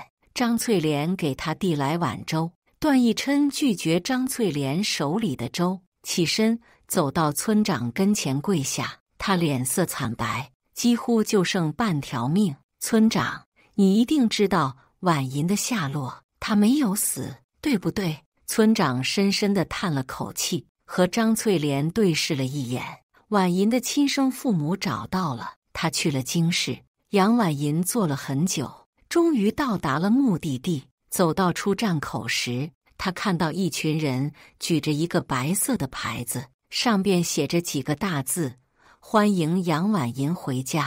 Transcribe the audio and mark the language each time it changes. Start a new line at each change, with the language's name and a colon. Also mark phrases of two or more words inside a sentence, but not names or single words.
Chinese: 張翠蓮給他遞來碗粥，段奕琛拒絕張翠蓮手裡的粥，起身走到村長跟前跪下。他臉色慘白，幾乎就剩半條命。村長，你一定知道婉銀的下落，她沒有死，對不對？村長深深地嘆了口氣，和張翠蓮對視了一眼。婉銀的親生父母找到了，他去了京市。楊婉銀坐了很久，終於到達了目的地。走到出站口時，他看到一群人舉着一個白色的牌子，上邊寫着幾個大字：歡迎楊婉銀回家。